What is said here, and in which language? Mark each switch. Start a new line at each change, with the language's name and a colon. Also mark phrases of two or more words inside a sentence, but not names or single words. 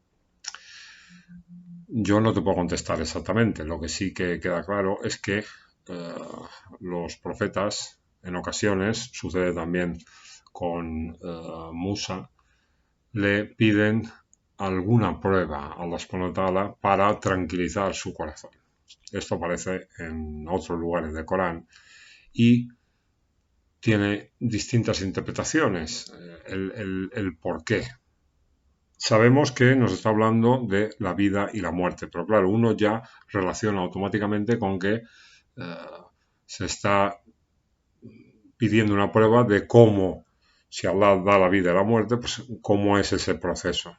Spanish: Yo no te puedo contestar exactamente. Lo que sí que queda claro es que los profetas, en ocasiones, sucede también con Musa, le piden alguna prueba a
Arabic: الله سبحانه وتعالى
Spanish: para tranquilizar su corazón. Esto aparece en otros lugares del Corán y tiene distintas interpretaciones. El por qué. Sabemos que nos está hablando de la vida y la muerte, pero claro, uno ya relaciona automáticamente con que se está pidiendo una prueba de cómo, si Allah da la vida y la muerte, pues cómo es ese proceso.